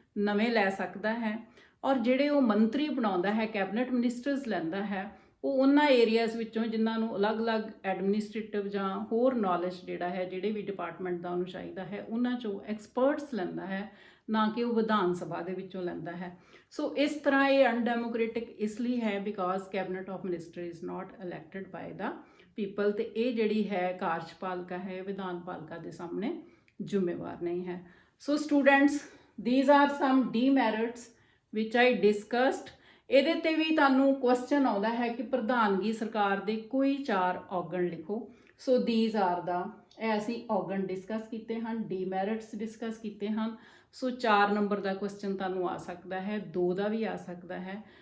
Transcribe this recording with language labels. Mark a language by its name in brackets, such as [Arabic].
[Punjabi] ਨਵੇਂ ਲੈ ਸਕਦਾ ਹੈ ਔਰ ਜਿਹੜੇ ਉਹ ਮੰਤਰੀ ਬਣਾਉਂਦਾ ਹੈ, ਕੈਬਨਿਟ ਮਿਨਿਸਟਰਸ ਲੈਂਦਾ ਹੈ, ਉਹ ਉਹਨਾਂ ਏਰੀਆਜ਼ ਵਿੱਚੋਂ ਜਿਨ੍ਹਾਂ ਨੂੰ ਅਲੱਗ-ਅਲੱਗ ਐਡਮਿਨਿਸਟ੍ਰੇਟਿਵ ਜਾਂ ਹੋਰ ਨੌਲੇਜ ਜਿਹੜਾ ਹੈ ਜਿਹੜੇ ਵੀ ਡਿਪਾਰਟਮੈਂਟ ਦਾ ਉਹਨੂੰ ਚਾਹੀਦਾ ਹੈ ਉਹਨਾਂ 'ਚੋਂ ਐਕਸਪਰਟਸ ਲੈਂਦਾ ਹੈ, ਨਾ ਕਿ ਉਹ ਵਿਧਾਨ ਸਭਾ ਦੇ ਵਿੱਚੋਂ ਲੈਂਦਾ ਹੈ। ਸੋ ਇਸ ਤਰ੍ਹਾਂ ਇਹ ਅਨਡੈਮੋਕ੍ਰੈਟਿਕ ਇਸ ਲਈ ਹੈ [English] because cabinet of minister is not elected by the people, [Punjabi] ਤੇ ਇਹ ਜਿਹੜੀ ਹੈ ਕਾਰਜਪਾਲਿਕਾ ਹੈ ਵਿਧਾਨ ਪਾਲਿਕਾ ਦੇ ਸਾਹਮਣੇ ਜ਼ਿੰਮੇਵਾਰ ਨਹੀਂ ਹੈ। [English] So students, these are some demerits which I discussed। [Punjabi] ਇਹਦੇ ਤੇ ਵੀ ਤੁਹਾਨੂੰ ਕੁਐਸਚਨ ਆਉਂਦਾ ਹੈ ਕਿ ਪ੍ਰਧਾਨਗੀ ਸਰਕਾਰ ਦੇ ਕੋਈ 4 ਔਰਗਨ ਲਿਖੋ। ਸੋ [English] these are the [Punjabi] ਇਹ ਅਸੀਂ ਔਰਗਨ ਡਿਸਕਸ ਕੀਤੇ ਹਨ, ਡੀਮੈਰਿਟਸ ਡਿਸਕਸ ਕੀਤੇ ਹਨ। ਸੋ 4 ਨੰਬਰ ਦਾ ਕੁਐਸਚਨ ਤੁਹਾਨੂੰ ਆ ਸਕਦਾ ਹੈ, 2 ਦਾ ਵੀ ਆ ਸਕਦਾ ਹੈ।